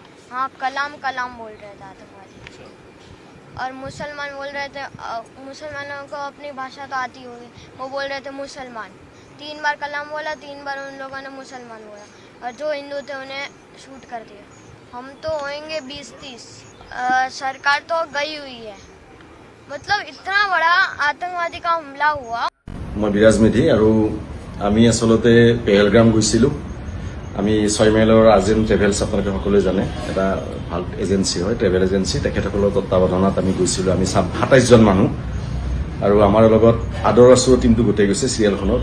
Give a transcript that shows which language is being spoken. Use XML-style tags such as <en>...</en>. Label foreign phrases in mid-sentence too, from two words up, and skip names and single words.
<hi>हाँ, कलाम कलाम बोल रहे थे आतंकवादी। और मुसलमान बोल रहे थे, मुसलमानों को अपनी भाषा तो आती होगी, वो बोल रहे थे मुसलमान। 3 बार कलाम बोला, 3 बार उन लोगों ने मुसलमान बोला, और जो हिंदू थे उन्हें शूट कर दिया। हम तो होंगे 20-30। सरकार तो गई हुई है, मतलब इतना बड़ा आतंकवादी का हमला हुआ।</hi> <as>मैं বিৰাজ মেধি আৰু আমি আসলতে পেহেলগাম গৈছিলোঁ। আমি 6 মাইলৰ আৰ্জেণ্ট ট্ৰেভেলছ আপোনালোকে সকলোৱে জানে, এটা ভাল এজেঞ্চি হয়,</as> <en>travel agency.</en> <as>তেখেতসকলৰ তত্বাৱধানত আমি গৈছিলোঁ। আমি 27জন মানুহ আৰু আমাৰ লগত আদৰ আছুৰ টিমটো গোটেই গৈছে চিৰিয়েলখনত।</as>